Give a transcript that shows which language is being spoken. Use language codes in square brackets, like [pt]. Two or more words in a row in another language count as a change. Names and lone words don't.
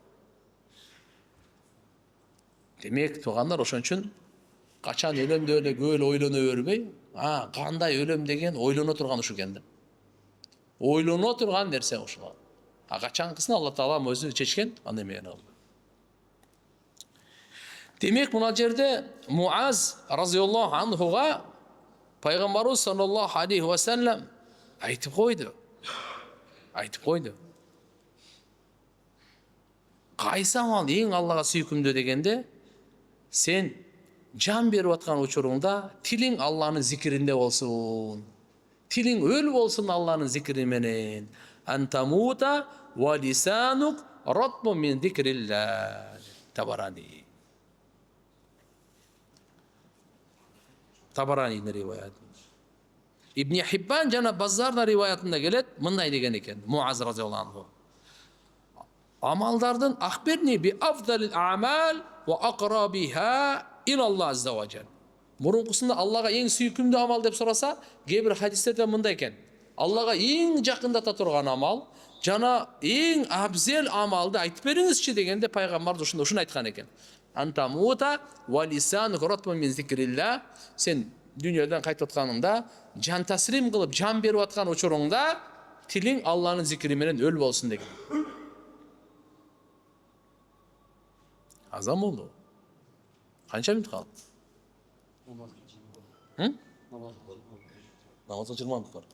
[ky] Демек, туугандар, ошон үчүн качан өлөмдө эле көп эле ойлоно бербей, кандай өлөм деген ойлоно турган ушу экен да. Ойлоно турган нерсе ушул. Качанкысын Алла Таала өзү чечкен, аны эме кылды. Демек, мына жерде Муаз [ar] رضي الله عنه [ky] пайгамбарыбыз [ar] صلى الله عليه وسلم [ky] айтып койду. Кайсы амал эң Аллага сүйкүмдүү дегенде, сен жан берип аткан учуруңда тилиң Алланын зикиринде болсун. Тилиң өл болсун Алланын зикири менен. [ar] أن تموت ولسانك رطب من ذكر الله. [ky] Табарани. Табаранинин риваят. Ибн Хиббан жана Баззардын риваятында келет, мындай деген экен, Муаз [ar] رضي الله عنه. Амалдардын أخبرني بأفضل الأعمال وأقربها إلى الله عز وجل. [ky] Мурункусунда Аллага эң сүйкүмдүү амал деп сураса, кээ бир хадистерде мындай экен. Аллага эң жакындата турган амал жана эң абзел амалды айтып бериңизчи дегенде пайгамбар ушуну айткан экен. [ar] أن تموت ولسانك رطب من ذكر الله. [ky] Сен дүйнөдөн кайтып атканыңда, жан таслим кылып, жан берип аткан учуруңда тилиң Алланын зикри менен өл болсун деген. Азан болду. Канча мүнөт калды? Намазга 20 мүнөт бар.